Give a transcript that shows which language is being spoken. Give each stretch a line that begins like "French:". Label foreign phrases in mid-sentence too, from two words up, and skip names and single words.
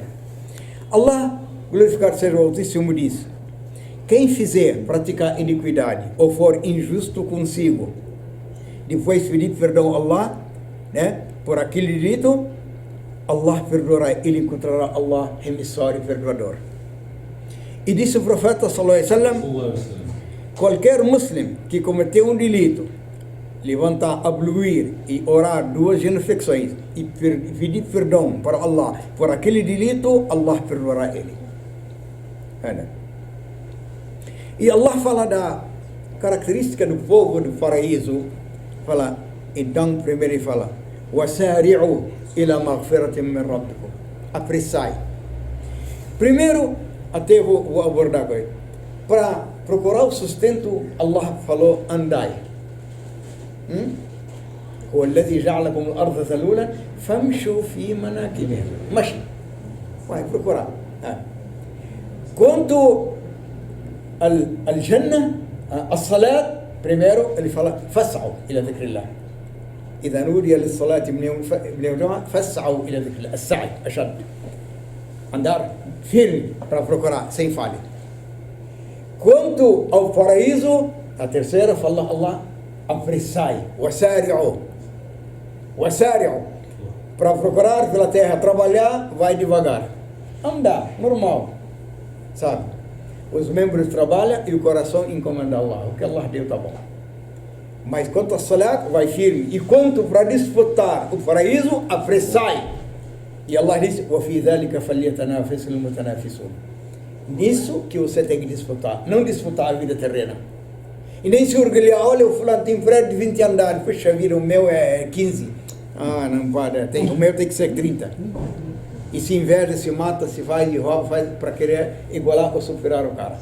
Portuguese: Allah, glorificado seja o Altíssimo, diz, quem fizer praticar iniquidade ou for injusto consigo, depois pedir perdão a Allah, né, por aquele delito, Allah perdoará, ele encontrará Allah remissório e perdoador. E disse o profeta
Arabic: صلى الله عليه وسلم,
Portuguese: qualquer muslim que cometeu um delito, levantar, abluir e orar 2 genuflexões e pedir perdão para Allah por aquele delito, Allah perdoará ele. E Allah fala da característica do povo do paraíso, fala, então primeiro ele fala,
Arabic: وَسَارِعُوا إِلَى مَغْفِرَةٍ مِّن رَبِّكُمْ.
Portuguese: Apressai. Primeiro, até vou abordar agora. Para procurar o sustento, Allah falou, andai.
Arabic: هو الذي جعلكم الأرض ذلولا فامشوا في مناكبها. مشي.
Portuguese: Vai procurar. Quanto al Jannah, as-salat, primeiro ele fala,
Arabic: فاسعوا إلى ذكر الله. إذا نودي للصلاة من يوم الجمعة فاسعوا إلى ذكر الله. السعي أشد.
Portuguese: Andar firme para procurar, sem falha. Quanto ao paraíso, a terceira fala Allah, apressai,
Arabic: وسارعوا وسارعوا.
Portuguese: Para procurar pela terra, trabalhar, vai devagar. Andar, normal. Sabe? Os membros trabalham e o coração encomenda a Allah. O que Allah deu tá bom. Mas quanto a salat, vai firme. E quanto para disputar o paraíso, apressai. E Allah disse:
Arabic: وَفِي ذَلِكَ فَلْيَتَنَافَسِ الْمُتَنَافِسُونَ.
Portuguese: Nisso que você tem que disputar. Não disputar a vida terrena. E nem se orgulhar: olha, o fulano tem prédio de 20 andares. Puxa vida, o meu é 15. Ah, não pode. O meu tem que ser 30. E se inveja, se mata, se faz e rouba, faz para querer igualar ou superar o cara.